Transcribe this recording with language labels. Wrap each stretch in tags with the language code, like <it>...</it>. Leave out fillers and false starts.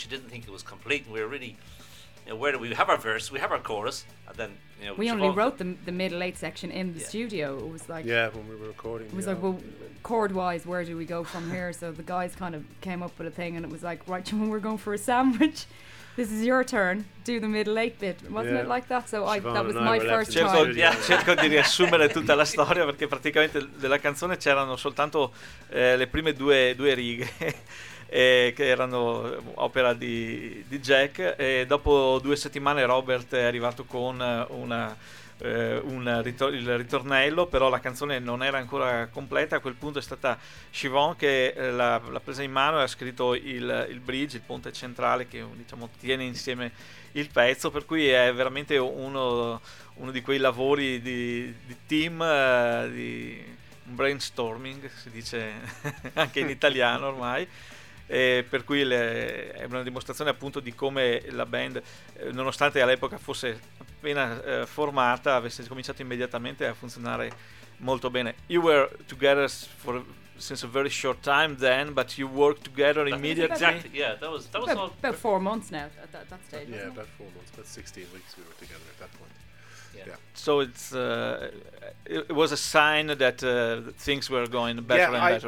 <en>She didn't think it was complete, and we were really, you know, where do we have our verse? We have our chorus, and then you know, we Siobhan only wrote the middle eight section in the studio. It was like when we were recording. It was like, well, chord wise, where do we go from here? So the guys kind of came up with a thing, and it was like, right, Siobhan, we're going for a sandwich. This is your turn. Do the middle eight bit. Wasn't it like that? So I, that was my first time.</en> <it>Cerco di riassumere tutta la storia, perché praticamente della canzone c'erano soltanto le prime due righe che erano opera di Jack. E dopo due settimane Robert è arrivato con il ritornello, però la canzone non era ancora completa. A quel punto è stata Siobhan che l'ha presa in mano e ha scritto il bridge, il ponte centrale che diciamo tiene insieme il pezzo, per cui è veramente uno di quei lavori di team, di brainstorming si dice anche in italiano ormai. E per cui è una dimostrazione appunto di come la band, nonostante all'epoca fosse appena formata, avesse cominciato immediatamente a funzionare molto bene.</it> <en>You were together for since a very short time then, but you worked together immediately. Exactly. Yeah, that was about 4 months now at that stage. Yeah, about 4 months, about 16 weeks we were together at that point. Yeah. So it's it was a sign that things were going better and better.</en>